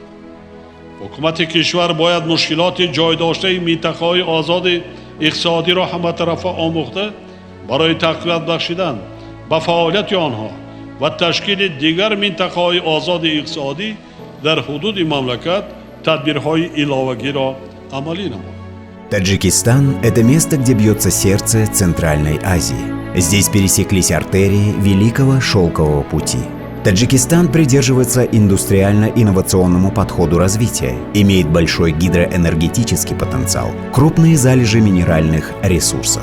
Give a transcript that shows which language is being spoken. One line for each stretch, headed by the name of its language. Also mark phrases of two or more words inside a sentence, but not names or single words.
Tajik: ҳукумати кишвар бояд мушкилоти ҷойдоштаи минтақаҳои озоди иқтисодиро ҳаматарафа омӯхта барои тақвият бахшидан ба фаъолияти онҳо ва ташкили дигар минтақаҳои озоди иқтисодӣ дар ҳудуди мамлакат тадбирҳои иловагиро амалӣ намояд.
Russian: Таджикистан – это место, где бьется сердце Центральной Азии. Здесь пересеклись артерии Великого Шелкового пути. Таджикистан придерживается индустриально-инновационному подходу развития, имеет большой гидроэнергетический потенциал, крупные залежи минеральных ресурсов.